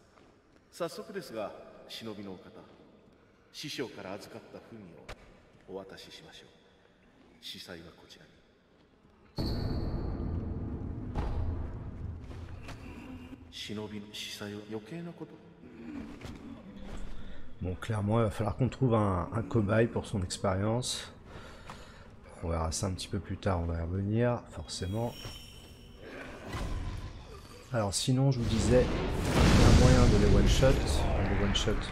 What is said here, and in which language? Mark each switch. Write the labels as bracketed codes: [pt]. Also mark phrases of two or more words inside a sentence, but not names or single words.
[ja] 早速ですが、忍びのお方、師匠から預かった文をお渡ししましょう。司祭はこちらに。忍びの司祭は余計なこと。 [fr] Bon, clairement, il va falloir qu'on trouve un cobaye pour son expérience. On verra ça un petit peu plus tard, on va y revenir, forcément. Alors sinon, je vous disais, il y a un moyen de les one-shot.